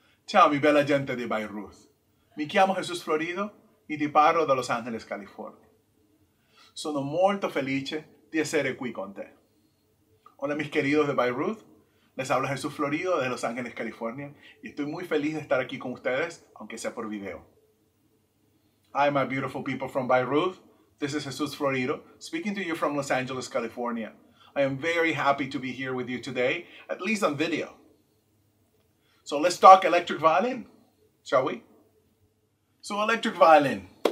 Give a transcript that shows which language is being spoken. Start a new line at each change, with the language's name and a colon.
Italian: Ciao mi bella gente di Bayreuth. Mi chiamo Jesus Florido e ti parlo da Los Angeles, California. Sono molto felice di essere qui con te.
Spanish: Hola mis queridos de Bayreuth, les habla Jesús Florido de Los Ángeles, California y estoy muy feliz de estar aquí con ustedes, aunque sea por video.
English: Hi my beautiful people from Bayreuth, this is Jesus Florido speaking to you from Los Angeles, California. I am very happy to be here with you today, at least on video. So let's talk electric violin, shall we? So electric violin.